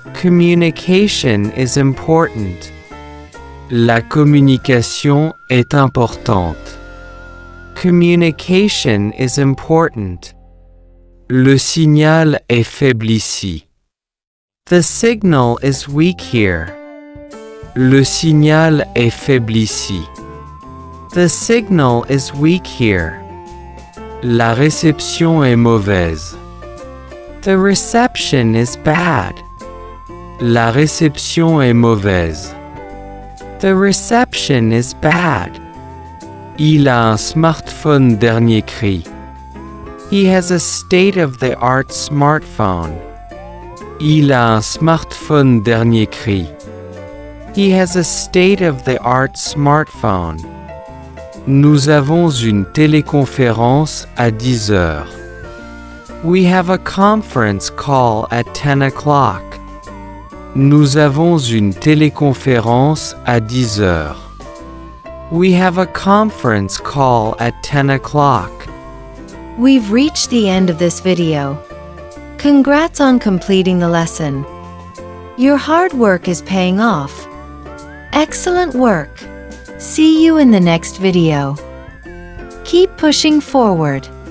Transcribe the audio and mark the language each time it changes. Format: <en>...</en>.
<en>Communication is important.</en> <fr>La communication est importante.</fr> <en>Communication is important.</en> <fr>Le signal est faible ici.</fr> <en>The signal is weak here.</en> <fr>Le signal est faible ici.</fr> <en>The signal is weak here.</en> <fr>La réception est mauvaise.</fr> <en>The reception is bad.</en> <fr>La réception est mauvaise.</fr> <en>The reception is bad.</en> <fr>Il a un smartphone dernier cri.</fr> <en>He has a state-of-the-art smartphone.</en> <fr>Il a un smartphone dernier cri.</fr> <en>He has a state-of-the-art smartphone.</en> <fr>Nous avons une téléconférence à 10 heures.</fr> <en>We have a conference call at 10 o'clock.</en> <fr>Nous avons une téléconférence à 10 heures.</fr> <en>We have a conference call at 10 o'clock. We've reached the end of this video. Congrats on completing the lesson. Your hard work is paying off. Excellent work. See you in the next video. Keep pushing forward.</en>